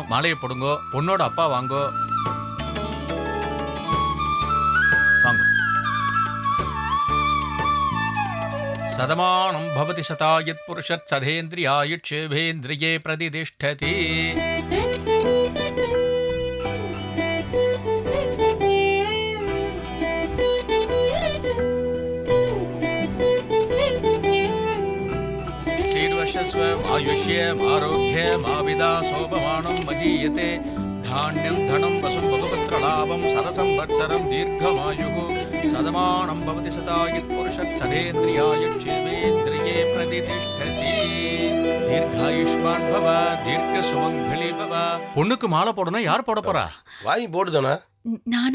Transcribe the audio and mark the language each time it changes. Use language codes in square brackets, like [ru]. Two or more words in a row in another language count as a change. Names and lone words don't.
[ta] மாலையை போடுங்கோ. பொண்ணோட அப்பா வாங்கோ. வாங்க. [sa] शतमानं भवति शतायुः पुरुषः शतेन्द्रियायुष्येवेन्द्रिये प्रतितिष्ठति. आयुष्यम आरोग्यम आविदा शोभमानं मदीयते धान्यं धनं वसुं बहुपुत्र लाभं सरसंवत्सरं दीर्घमायुः सदमानं भवति शतायुः पुरुषः सदेन्द्रियायुष्येवेन्द्रिये प्रतिष्ठति दीर्घायुष्मान भव दीर्घ सुमंगली भव. [ta] பொண்ணுக்கு மாலை போடணும். யார் போட போறா? வாங்கி போடுதானா? நானா?